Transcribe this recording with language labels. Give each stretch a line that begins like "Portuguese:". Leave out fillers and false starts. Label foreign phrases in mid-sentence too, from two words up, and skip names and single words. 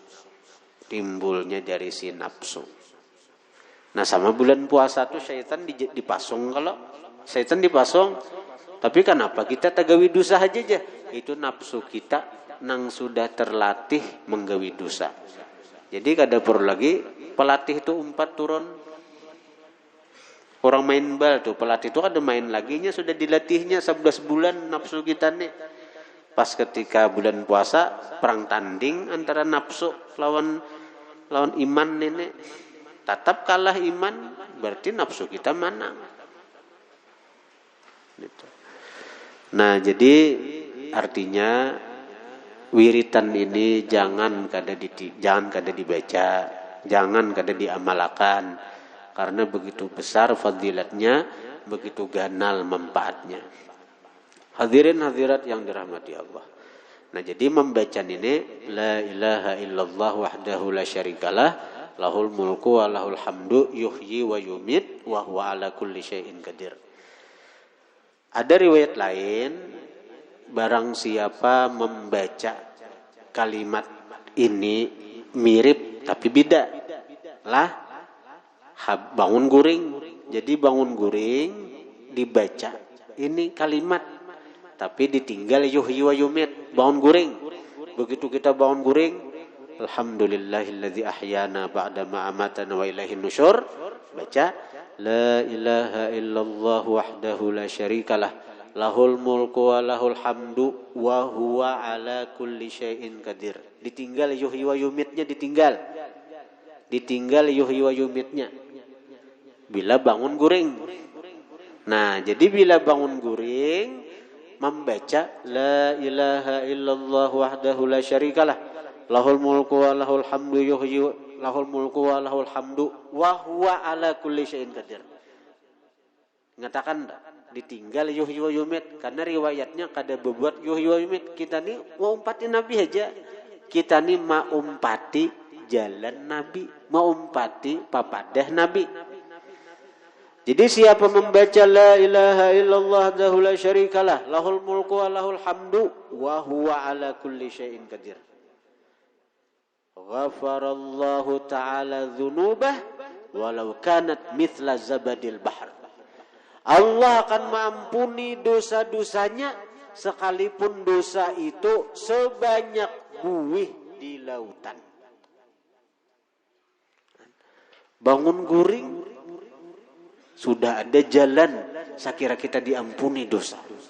Banjar: Timbulnya dari si nafsu. Nah, sama bulan puasa tuh syaitan dipasung, kalau syaitan dipasung. Tapi kenapa kita tagawi dosa aja? Itu nafsu kita nang sudah terlatih menggawi dosa. Jadi kada perlu lagi pelatih itu umpat turun. Orang main bal tuh pelatih itu ada main laginya sudah dilatihnya 11 bulan nafsu kita nih. Pas ketika bulan puasa perang tanding antara nafsu lawan iman nenek. Tetap kalah iman berarti nafsu kita menang. Gitu. Nah, jadi artinya wiritan ini jangan kada dibaca, jangan kada diamalkan karena begitu besar fadilatnya, begitu ganal manfaatnya. Hadirin hadirat yang dirahmati Allah. Nah, jadi membaca ini
Arabic: لا إله إلا الله وحده لا شريك له له الملك وله الحمد يحيي ويميت وهو على كل شيء قدير.
Banjar: Ada riwayat lain, barang siapa membaca kalimat ini mirip tapi beda lah bangun guring. Jadi bangun guring dibaca ini kalimat tapi ditinggal
Arabic: يحيي ويميت,
Banjar: bangun guring. Begitu kita bangun guring,
Arabic: الحمد لله الذي أحيانا بعد ما أماتنا وإليه النشور, baca لا إله إلا الله وحده لا شريك له له الملك وله الحمد وهو على كل شيء قدير.
Banjar: Ditinggal
Arabic: يحيي ويميت,
Banjar: ditinggal
Arabic: يحيي ويميت
Banjar: bila bangun guring. Nah, jadi bila bangun guring membaca
Arabic: لا إله إلا الله وحده لا شريك له له الملك وله الحمد يحيي له الملك وله الحمد وهو على كل شيء قدير.
Banjar: Mengatakan ditinggal
Arabic: يحيي ويميت
Banjar: karena riwayatnya kada berbuat
Arabic: يحيي ويميت.
Banjar: Kita ni mau umpati Nabi aja. Kita ni mau umpati jalan Nabi, mau umpati papadah Nabi. Jadi siapa membaca
Arabic: لا إله إلا الله وحده لا شريك له له الملك وله الحمد وهو على كل شيء قدير. غفر الله تعالى ذنوبه ولو كانت مثل زبد البحر.
Indonesian: Allah akan mengampuni dosa-dosanya sekalipun dosa itu sebanyak buih di lautan.
Banjar: Bangun guring sudah ada jalan sekira kita diampuni dosa.